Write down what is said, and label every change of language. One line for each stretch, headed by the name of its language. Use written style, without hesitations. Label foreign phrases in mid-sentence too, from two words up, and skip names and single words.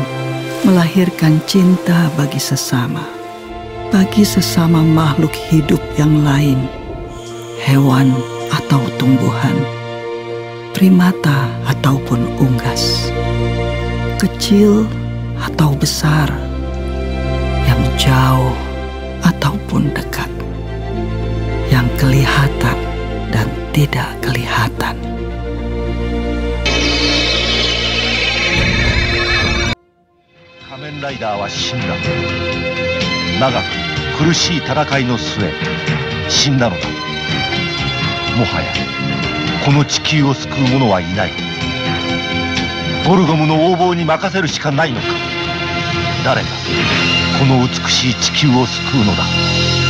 Indonesian: melahirkan cinta bagi sesama makhluk hidup yang lain, hewan atau tumbuhan, primata ataupun unggas, kecil atau besar, yang jauh ataupun dekat, yang kelihatan dan tidak kelihatan.
Japanese: Kamen Rider は死んだ。長く苦しい戦いの末、死んだのだ。もはやこの地球を救う者はいない。ゴルゴムの横暴に任せるしかないのか。誰がこの美しい地球を救うのだ。